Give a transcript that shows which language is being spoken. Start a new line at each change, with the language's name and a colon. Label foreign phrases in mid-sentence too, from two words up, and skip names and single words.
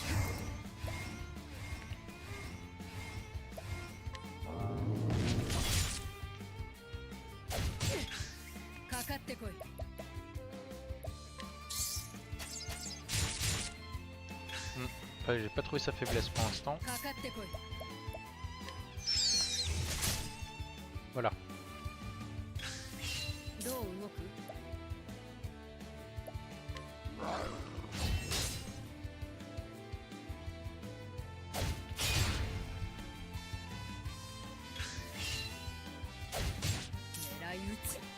Japanese: かかってこい。
French: J'ai pas trouvé sa faiblesse pour l'instant.
Japanese: かかってこい。
French: Voilà.
Japanese: どう動く？ 狙い撃つ。